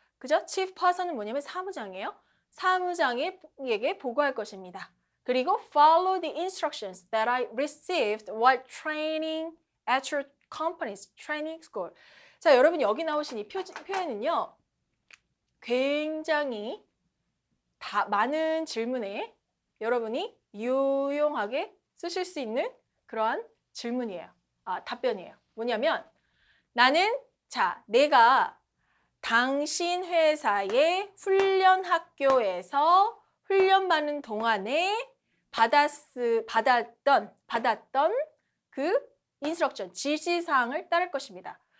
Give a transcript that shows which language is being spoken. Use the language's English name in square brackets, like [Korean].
[Korean] 그죠? Chief Purser는 뭐냐면 사무장이에요. 사무장에게 보고할 것입니다. 그리고 [English] follow the instructions that I received while training at your company's training school. [Korean] 자, 여러분 여기 나오신 이 표현은요. 굉장히 많은 질문에 여러분이 유용하게 쓰실 수 있는 그러한 질문이에요. 답변이에요. 뭐냐면 나는 내가 당신 회사의 훈련 학교에서 훈련받는 동안에 받았던 그 인스트럭션, 지시사항을 따를 것입니다.